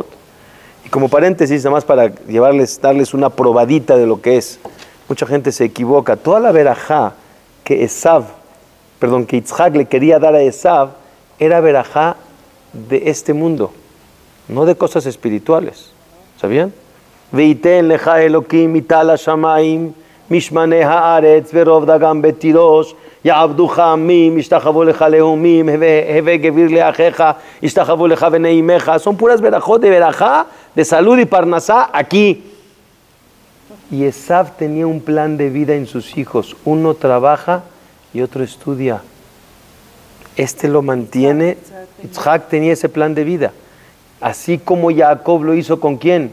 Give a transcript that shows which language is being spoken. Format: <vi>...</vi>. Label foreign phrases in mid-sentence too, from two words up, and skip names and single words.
<es>Y como paréntesis, nada más para darles una probadita de lo que es. Mucha gente se equivoca. Toda la verajá que Yitzhak le quería dar a Esav era verajá de este mundo, no de cosas espirituales. ¿Sabían?</es> <he>ויתן לך אלהים מטל השמים משמני הארץ ורב דגן ותירש יעבדוך עמים ישתחוו לך לאמים הוה גביר לאחיך ישתחוו לך בני אמך.</he> <es>Son puras verajot de verajá, de salud y parnasá aquí. Y Esav tenía un plan de vida en sus hijos. Uno trabaja y otro estudia. Este lo mantiene. Yitzhak tenía ese plan de vida. Así como Jacob lo hizo ¿con quién?</es>